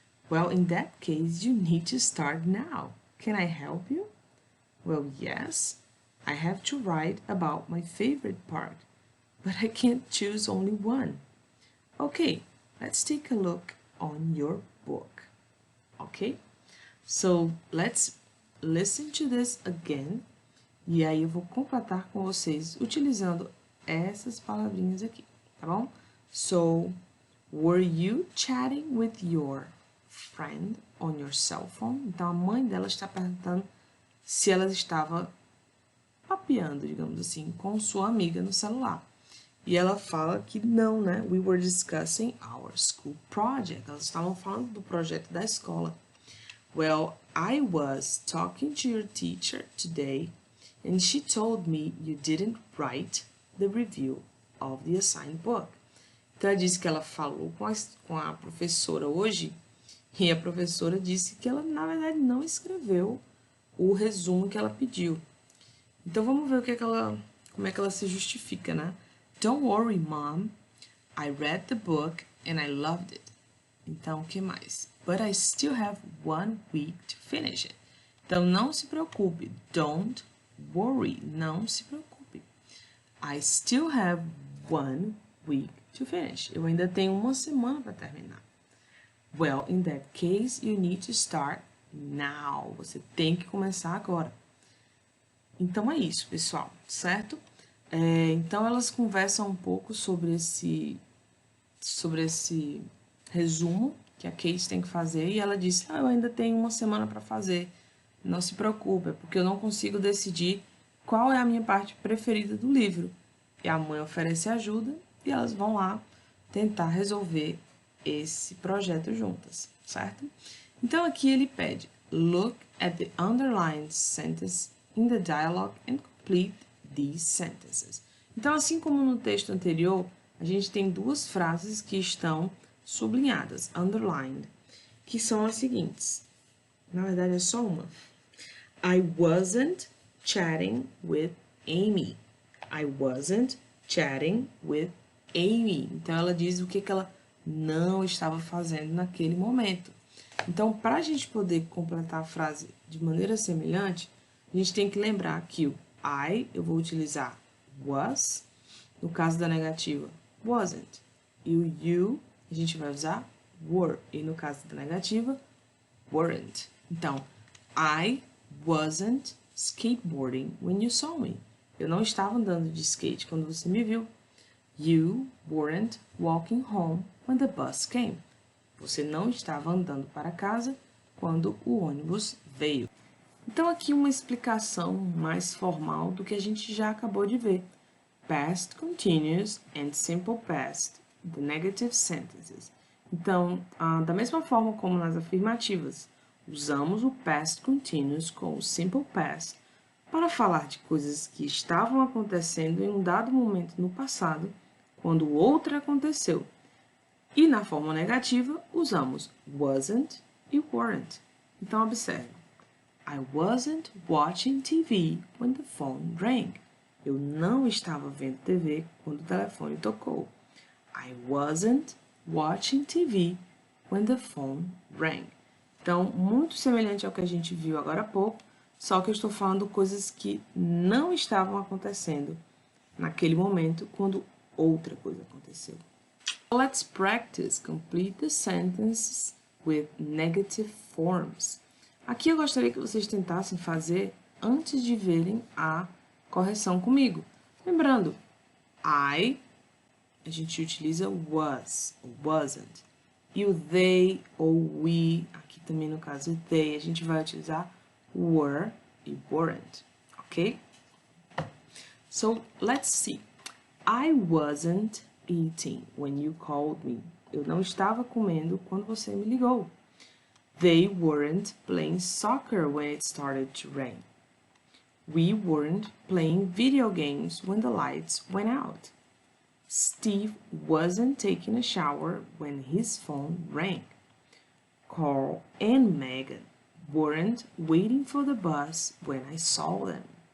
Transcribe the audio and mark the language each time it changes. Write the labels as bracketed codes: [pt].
[en] Well, in that case, you need to start now. Can I help you? Well, yes. I have to write about my favorite part, but I can't choose only one. Okay, let's take a look on your book. Okay? So, let's listen to this again. [pt] E aí eu vou completar com vocês utilizando essas palavrinhas aqui, tá bom? [en] So, were you chatting with your friend on your cell phone? [pt] Então, a mãe dela está perguntando se ela estava papeando, digamos assim, com sua amiga no celular. E ela fala que não, né? [en] We were discussing our school project. [pt] Elas estavam falando do projeto da escola. [en] Well, I was talking to your teacher today, and she told me you didn't write the review of the assigned book. [pt] Então, ela disse que ela falou com a professora hoje, e a professora disse que ela, na verdade, não escreveu o resumo que ela pediu. Então, vamos ver como é que ela se justifica, né? [en] Don't worry, Mom. I read the book and I loved it. [pt] Então, o que mais? [en] But I still have 1 week to finish it. [pt] Então, não se preocupe. [en] Don't worry. [pt] Não se preocupe. [en] I still have 1 week to finish. [pt] Eu ainda tenho 1 semana para terminar. [en] Well, in that case, you need to start now. [pt] Você tem que começar agora. Então, é isso, pessoal, certo? Então, elas conversam um pouco sobre esse resumo que a Kate tem que fazer, e ela disse, eu ainda tenho 1 semana para fazer, não se preocupe, porque eu não consigo decidir qual é a minha parte preferida do livro. E a mãe oferece ajuda, e elas vão lá tentar resolver esse projeto juntas, certo? Então, aqui ele pede, [en] look at the underlined sentence in the dialogue and complete these sentences. [pt] Então, assim como no texto anterior, a gente tem 2 frases que estão sublinhadas, underlined, que são as seguintes. Na verdade, é só uma. [en] I wasn't chatting with Amy. I wasn't chatting with Amy. [pt] Então, ela diz o que ela não estava fazendo naquele momento. Então, para a gente poder completar a frase de maneira semelhante, a gente tem que lembrar que o I, eu vou utilizar was, no caso da negativa, wasn't. E o you, a gente vai usar were. E no caso da negativa, weren't. Então, [en] I wasn't skateboarding when you saw me. [pt] Eu não estava andando de skate quando você me viu. [en] You weren't walking home when the bus came. [pt] Você não estava andando para casa quando o ônibus veio. Então, aqui uma explicação mais formal do que a gente já acabou de ver. [en] Past continuous and simple past, the negative sentences. [pt] Então, da mesma forma como nas afirmativas, usamos o past continuous com o simple past para falar de coisas que estavam acontecendo em um dado momento no passado, quando outra aconteceu. E na forma negativa, usamos wasn't e weren't. Então, observe. [en] I wasn't watching TV when the phone rang. [pt] Eu não estava vendo TV quando o telefone tocou. [en] I wasn't watching TV when the phone rang. [pt] Então, muito semelhante ao que a gente viu agora há pouco, só que eu estou falando coisas que não estavam acontecendo naquele momento quando outra coisa aconteceu. [en] Let's practice complete the sentences with negative forms. [pt] Aqui eu gostaria que vocês tentassem fazer antes de verem a correção comigo. Lembrando, a gente utiliza was ou wasn't. E o they ou we, aqui também no caso they, a gente vai utilizar were e weren't, ok? [en] So, let's see. I wasn't eating when you called me. [pt] Eu não estava comendo quando você me ligou. [en] They weren't playing soccer when it started to rain. We weren't playing video games when the lights went out. Steve wasn't taking a shower when his phone rang. Carl and Megan weren't waiting for the bus when I saw them.